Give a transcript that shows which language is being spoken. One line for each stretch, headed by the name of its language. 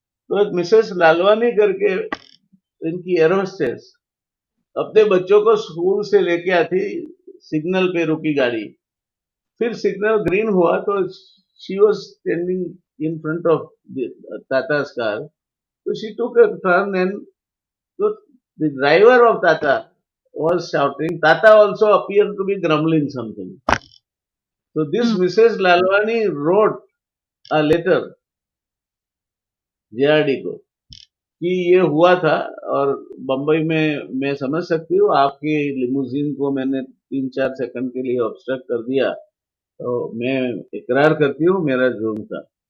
Hindi: तो एक मिसेस लालवानी करके इनकी एयर होस्टेस अपने बच्चों को स्कूल से लेके आती, सिग्नल पे रुकी गाड़ी, फिर सिग्नल ग्रीन हुआ तो
English: She was standing in front of Tata's car, so she took a turn and so the driver of Tata was shouting. Tata also appeared to be grumbling something. So this hmm. Mrs. Lalwani wrote a letter
Hindi: JRD को कि ये हुआ था, और बंबई में मैं समझ सकती हूँ आपकी लिमोजिन को मैंने 3-4 सेकंड के लिए ऑब्स्ट्रक्ट कर दिया, तो मैं इकरार करती हूँ मेरा जुर्म था।